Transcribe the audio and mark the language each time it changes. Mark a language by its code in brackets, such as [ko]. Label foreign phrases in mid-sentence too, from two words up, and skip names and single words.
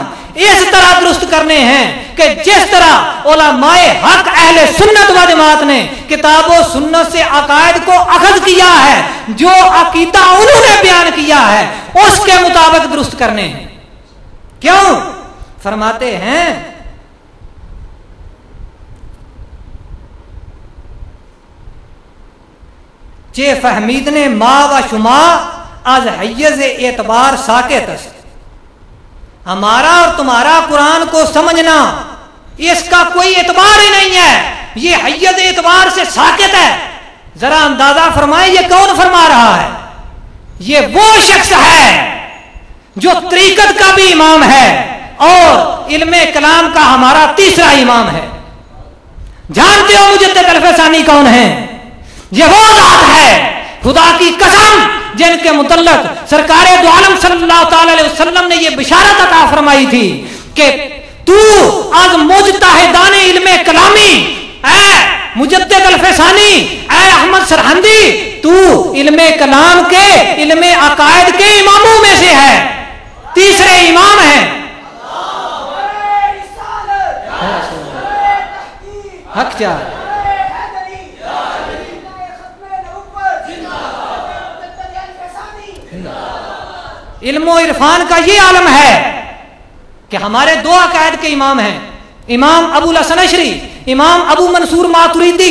[ur] اس طرح درست کرنے ہیں کہ جس طرح علماء حق اہل سنت و جماعت نے کتاب و سنت سے عقائد کو اخذ کیا ہے، جو عقیدہ انہوں نے بیان کیا ہے اس کے مطابق درست کرنے ہیں. کیوں؟ فرماتے ہیں [fa] چے فہمید نے ما و شما از حیز اعتبار ساکت است. [ur] ہمارا اور تمہارا قرآن کو سمجھنا اس کا کوئی اعتبار ہی نہیں ہے، یہ حیز اعتبار سے ساکت ہے. ذرا اندازہ فرمائیں یہ کون فرما رہا ہے؟ یہ وہ شخص ہے جو طریقت کا بھی امام ہے اور علم کلام کا ہمارا تیسرا امام ہے. جانتے ہو مجدد الفسانی کون ہے؟ یہ وہ ذات ہے خدا کی قسم جن کے متعلق سرکار دو عالم صلی اللہ تعالی علیہ وسلم نے یہ بشارت عطا فرمائی تھی کہ [fa] تو از مجتہدان علم کلامی، [ur] اے مجدد الفسانی، اے احمد سرہندی، تو علمِ کلام کے، علمِ عقائد کے اماموں میں سے ہے، تیسرے امام ہیں. حق کیا علم و عرفان کا یہ عالم ہے کہ ہمارے دو عقائد کے امام ہیں، امام ابو الحسن اشعری، امام ابو منصور ماتریدی.